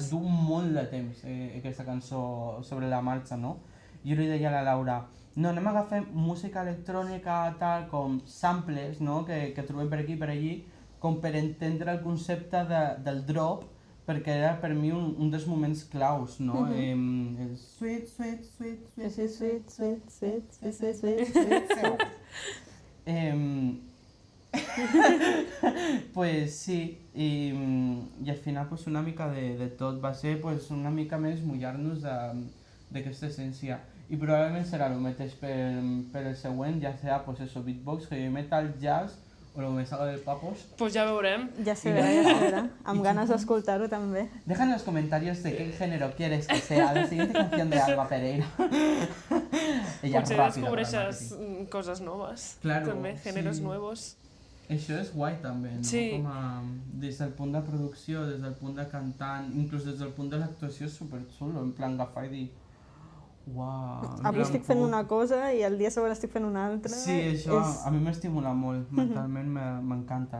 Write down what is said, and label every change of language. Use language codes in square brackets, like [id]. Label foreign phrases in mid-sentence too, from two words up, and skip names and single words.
[ca] Du molt de temps aquesta cançó sobre la marxa, no? Jo li deia a la Laura, no, anem a agafar música electrònica tal com samples, no? que trobem per aquí i per allí, com per entendre el concepte del drop, perquè era per mi un dels moments claus, no? [en] El sweet, sweet, sweet, sweet, Sí, sweet, sweet, sweet, sweet, sweet, sweet, sweet, sweet. [ca] Pues sí, i al final pues, una mica de tot va ser pues, una mica més mullar-nos d'aquesta essència. I probablement serà el mateix per el següent, ja serà [es] pues eso, [ca] beatbox, [en] heavy metal, [ca] jazz [es] o lo que me salga del papos. [ca] Pues ya veurem. Ja se verà, ja se verà. Amb ganes d'escoltar-ho també. [es] Deja en los comentarios de qué género quieres que sea la siguiente canción de Alba Pereira. Ella [ca] Potser [es] rápida para el [ca] descobreixes [es] marketing. cosas nuevas. Claro, [ca] També, géneros [es] sí. nuevos. [ca] Això és guai també, no? Sí. Com a, des del punt de producció, des del punt de cantant, inclús des del punt de l'actuació és superxulo, [es] en plan [ca] agafar i dir uau... Avui estic fent una cosa i el dia següent estic fent una altra. Sí, això a mi m'estimula molt, mentalment m'encanta.